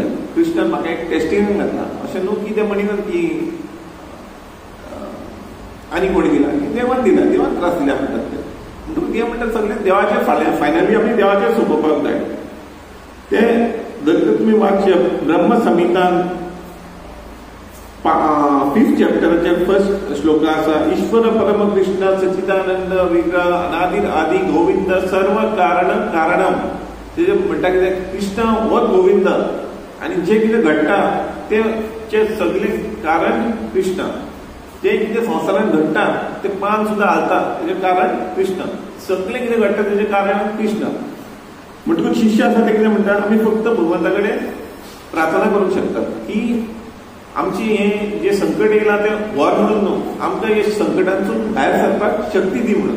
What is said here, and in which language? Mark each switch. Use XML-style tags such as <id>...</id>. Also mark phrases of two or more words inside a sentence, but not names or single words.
<kok>कृष्णान म्हाका एक टेस्टिंग घातला अशें न्हू की ते म्हणिनात की आनी कोणी दिला, की देवान दिला, देवान त्रास दिल्या म्हणटात ते. म्हणटकूच ते म्हणटात सगळे देवाचे फायनली आमी देवाचेर सोंपोवपाक जाय. ते जर तुमी वाचप ब्रह्म संहितान 5th चॅप्टराचे फर्स्ट श्लोक आसा,</kok> <sa>ईश्वर परम कृष्ण सच्चिदानंद विग्रह अनादि आदि गोविंद सर्व कारण कारणम.</sa> <kok>ते म्हणटा कितें कृष्ण हो गोविंद आनी जे कितें घडटा तेचे सगळे कारण कृष्ण. जे कितें संवसारान घडटा ते पान सुद्दां हालता तेजें कारण कृष्ण. सगळें कितें घडटा तेजें कारण कृष्ण. म्हणटकूच शिष्य आसा ते कितें म्हणटा, आमी फक्त भगवंता कडेन प्रार्थना करूंक शकतात की आमची हे जे संकट येयला ते व्हर म्हणून न्हू, आमकां हे संकटांतसून भायर सरपाक शक्ती दी म्हणून.</kok>